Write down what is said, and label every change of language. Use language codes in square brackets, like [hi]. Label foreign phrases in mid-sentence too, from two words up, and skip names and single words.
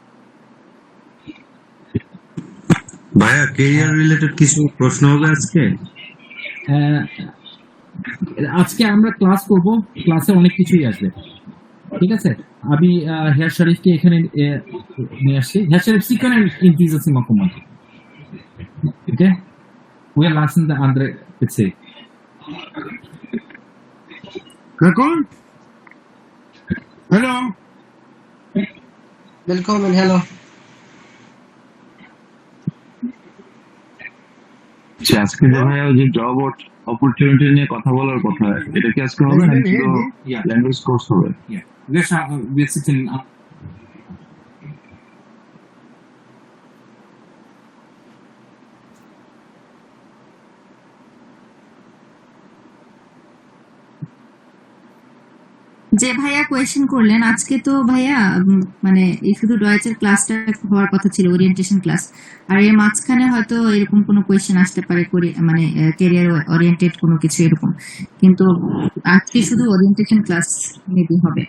[bn] ভাইয়া, [en] career related [bn] কিছু প্রশ্ন হবে আজকে? আজকে আমরা ক্লাস করব, ক্লাসে অনেক কিছুই আসবে। ঠিক আছে, আমি হেয়ার শরীফকে এখানে নিয়ে আসছি। [de] হেয়ার শরীফ শিখেন in dieses Moment. Okay? Wir lassen der andere PC. Willkommen. Hello. Willkommen, hello. [bn] আজকে যে ভাইয়া যে [en] job opportunity [bn] নিয়ে কথা বলার কথা, এটা কি আজকে হবে না [en] language course [bn] হবে? [de] Yeah. Wir sitzen [bn] যে ভাইয়া কোয়েশ্চেন করলেন আজকে, তো ভাইয়া মানে এই শুধু ডয়েচের ক্লাসটা হওয়ার কথা ছিল, [en] orientation class, [bn] আর এর মাঝখানে হয়তো এরকম কোনো কোয়েশ্চেন আসতে পারে, মানে [en] career oriented [bn] কোনো কিছু এরকম, কিন্তু আজকে শুধু [en] orientation class [bn] মেবি হবে।